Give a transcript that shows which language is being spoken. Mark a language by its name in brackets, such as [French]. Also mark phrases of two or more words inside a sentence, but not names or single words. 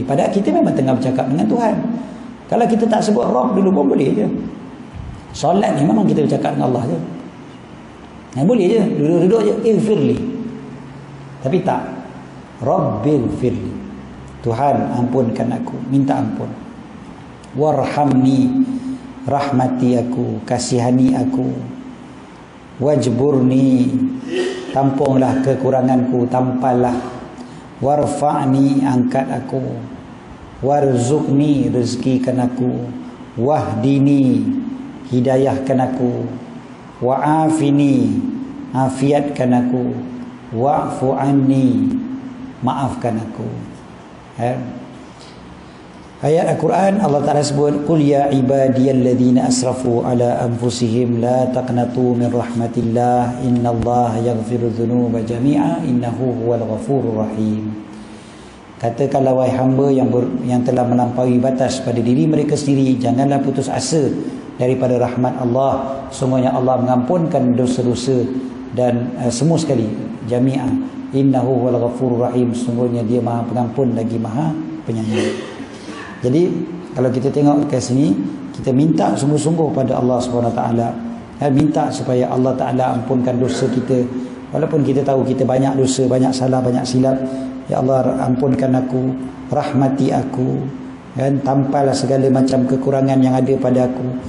[Malay] Padahal kita memang tengah bercakap dengan Tuhan. Kalau kita tak sebut Rabb dulu pun boleh je. Solat ni memang kita bercakap dengan Allah je. Boleh je, duduk-duduk je, Ighfirli. Tapi tak, Rabbighfirli, Tuhan ampunkan aku, minta ampun. Warhamni, rahmati aku, kasihani aku. Wajburni, tampunglah kekuranganku, tampallah. Warfa'ni, angkat aku. Warzuqni, rezekikan aku. Wahdini, hidayahkan aku. Wa'afini, afiatkan aku. Wa'fu anni, maafkan aku. Ayat Al-Quran [Arabic] الله تعالى [Malay] sebut, [Arabic] قل يا عبادي الذين أسرفوا على أنفسهم لا تقنطوا من رحمة الله إن الله يغفر الذنوب جميعا إنه هو الغفور الرحيم. [Malay] Katakanlah wahai hamba yang telah melampaui batas pada diri mereka sendiri, janganlah putus asa daripada rahmat Allah. Sungguhnya Allah mengampunkan dosa-dosa dan semua sekali, [Arabic] جميعا. إنه هو الغفور الرحيم. [Malay] Sungguhnya dia maha pengampun lagi maha penyayang. Jadi kalau kita tengok ke sini, kita minta sungguh-sungguh pada Allah SWT, minta supaya [Arabic] الله تعالى [Malay] ampunkan dosa kita. Walaupun kita tahu kita banyak dosa, banyak salah, banyak silap. Ya Allah ampunkan aku, rahmati aku, tampallah segala macam kekurangan yang ada pada aku.